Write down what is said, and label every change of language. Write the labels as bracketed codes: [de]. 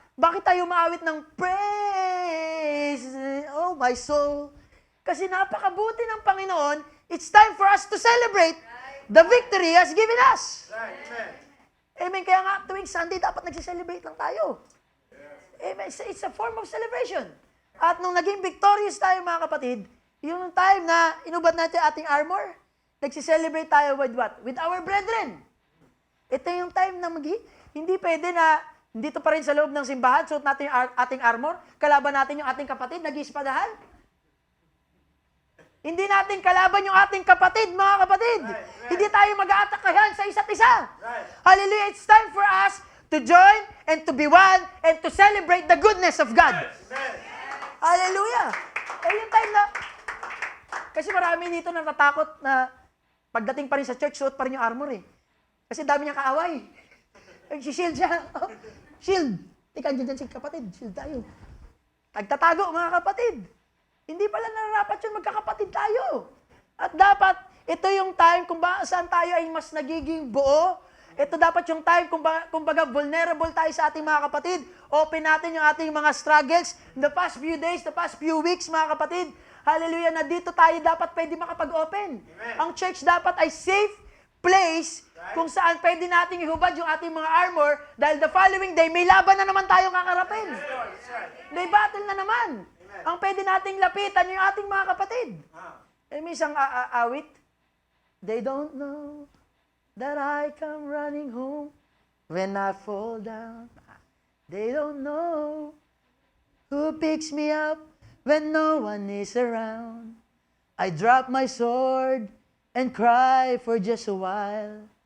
[tl] Bakit tayo umaawit ng praise? [en] Oh, my soul. [tl] Kasi napakabuti ng Panginoon, [en] it's time for us to celebrate the victory He has given us. Amen. [tl] Kaya nga, tuwing Sunday, dapat nagsiselebrate lang tayo. Amen. [en] It's a form of celebration. [tl] At nung naging victorious tayo, mga kapatid, yung time na inubad natin ating armor, nagsiselebrate tayo [en] with what? With our brethren. [tl] Ito yung time na hindi pwede na dito pa rin sa loob ng simbahan, suot natin yung ating armor, kalaban natin yung ating kapatid, nag-iispadahan. Hindi natin kalaban yung ating kapatid, mga kapatid. Right. Hindi tayo mag-aatakahan sa isa't isa. [en] Right. Hallelujah. It's time for us to join and to be one and to celebrate the goodness of God. [tl] Right. Hallelujah. Yung time na, kasi marami dito natatakot na pagdating pa rin sa church, suot pa rin yung armor eh. Kasi dami niyang kaaway. Shield siya. Oh, shield. Tika, dyan si kapatid. Shield tayo. Nagtatago, mga kapatid. Hindi pala nararapat yun, magkakapatid tayo. At dapat, ito yung time kung saan tayo ay mas nagiging buo. Ito dapat yung time kung baga vulnerable tayo sa ating mga kapatid. Open natin yung ating mga struggles. [en] The past few days, the past few weeks, mga kapatid. [tl] Hallelujah, na dito tayo dapat pwede makapag-open. Amen. Ang church dapat ay safe place kung saan pwede nating ihubad yung ating mga armor dahil [en] the following day, [tl] may laban na naman tayong kakarapin. May battle na naman. Ang pwede nating lapitan yung ating mga kapatid. May isang awit. [en] They don't know that I come running home when I fall down. They don't know who picks me up when no one is around. I drop my sword and cry for just a while.